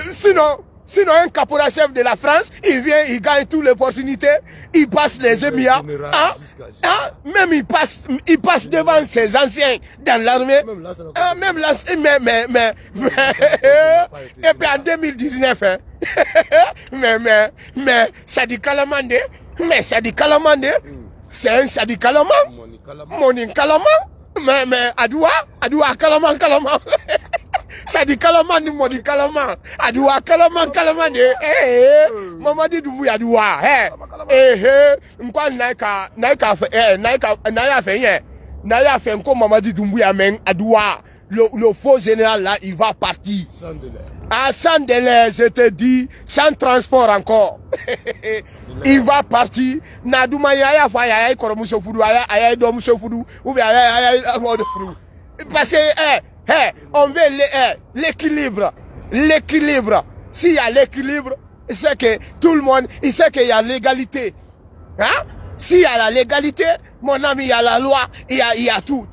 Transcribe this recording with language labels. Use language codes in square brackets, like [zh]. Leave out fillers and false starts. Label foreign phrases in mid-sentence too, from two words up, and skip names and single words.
[fr] Sinon un caporal chef de la France, il vient, il gagne toutes les opportunités, il passe les émirats, même il passe devant ses anciens dans l'armée. Et puis en 2019, mais Sadi Kalamande, c'est un Sadi Kalaman, Moni Kalaman. Mais Adoua Kalaman. Sadi Kalaman, Moni Kalaman. Adoua Kalaman. [man] Mamadi Doumbouya Adoua. M'kwa naika fait Mamadi Doumbouya men Adoua. [fr] le faux général là, il va partir. Sans délai. Sans délai, je te dis, sans transport encore. Il va partir. [man] Nadouma yaya fa yaya koromuso fudu yaya domuso fudu [fr] ou bien [man] yaya mode fudu. [fr] Parce que on veut l'équilibre. L'équilibre. S'il y a l'équilibre, c'est que tout le monde, il sait qu'il y a l'égalité. Hein? S'il y a la légalité, mon ami, il y a la loi, il y a tout.